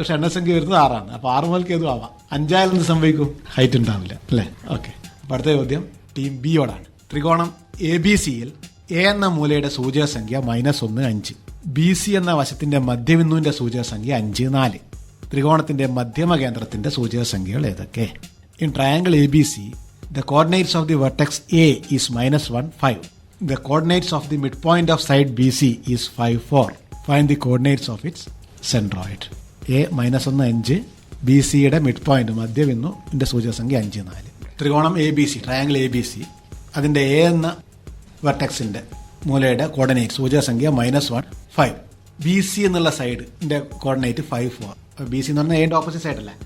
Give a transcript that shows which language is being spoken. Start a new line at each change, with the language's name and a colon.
Malayalam: പക്ഷേ എണ്ണസംഖ്യ വരുന്നത് 6ആണ്. അപ്പോൾ 6 മുതൽക്ക് ഏതും ആവാം. 5 എന്ത് സംഭവിക്കും? ഹൈറ്റ് ഉണ്ടാവില്ല അല്ലേ? ഓക്കെ. അപ്പോൾ അടുത്ത ചോദ്യം ടീം ബിയോടാണ്. ത്രികോണം ABCയിൽ A എന്ന മൂലയുടെ സൂചക സംഖ്യ -1, 5. BC എന്ന വശത്തിന്റെ മധ്യബിന്ദുവിന്റെ സൂചക സംഖ്യ 5, 4. ത്രികോണത്തിന്റെ മധ്യമ കേന്ദ്രത്തിന്റെ സൂചക സംഖ്യകൾ ഏതൊക്കെ?
English: In triangle ABC, the coordinates of the vertex A is -1, 5. The coordinates of the midpoint of side BC is 5, 4. Find the coordinates of its centroid. A -1, 5.
Malayalam: BCയുടെ mid point മധ്യബിന്ദുവിന്റെ സൂചക സംഖ്യ 5, 4. ത്രികോണം ABC, ട്രയാങ്കിൾ ABC, അതിന്റെ A എന്ന വെർട്ടെക്സിന്റെ മൂലയുടെ coordinate സൂചക സംഖ്യ -1, 5. BC എന്നുള്ള സൈഡിന്റെ coordinate 5, 4. BC എന്ന് പറഞ്ഞാൽ എന്റെ ഓപ്പോസിറ്റ് സൈഡ് അല്ലേ?